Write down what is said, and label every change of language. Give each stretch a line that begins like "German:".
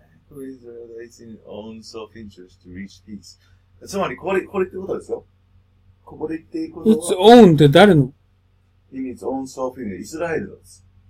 English: Israel is in own self-interest to reach peace.
Japanese: つまり、これってことですよ。ここで言っていくことは。
English: its own
Japanese: って誰の？
English: in its own self-interest.
Japanese: イスラエルです。